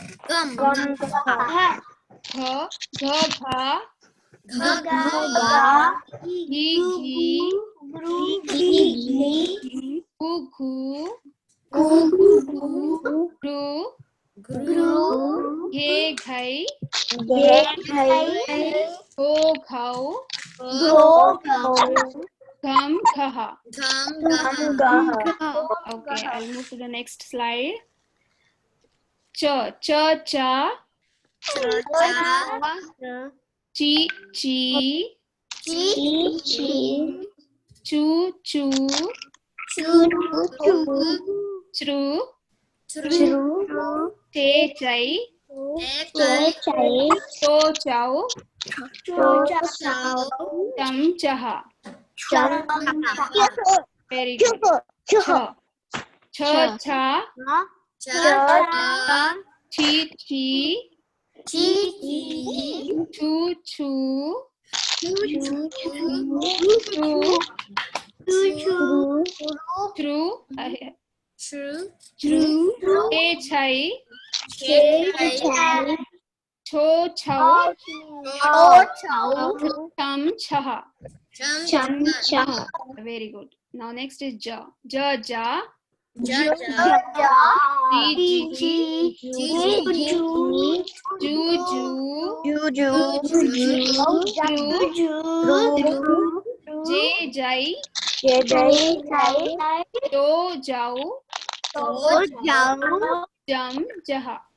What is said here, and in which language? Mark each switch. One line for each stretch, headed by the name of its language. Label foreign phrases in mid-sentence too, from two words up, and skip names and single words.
Hindi: घ, घ, गि, गु, गृ, गे, घै, गो, घौ, गं, घः.
English: Okay, I'll move to the next slide.
Hindi: च, चि, चि, चु, चृ, चे, चै, चो, चौ, चं, चः.
English: Very good.
Hindi: च, च, चि, चु, true, चे, चै, चो, चौ, चं, चः.
English: Very good. Now next is
Hindi: ज, ज, जि, जे, जै, जो, जौ, जं, जः.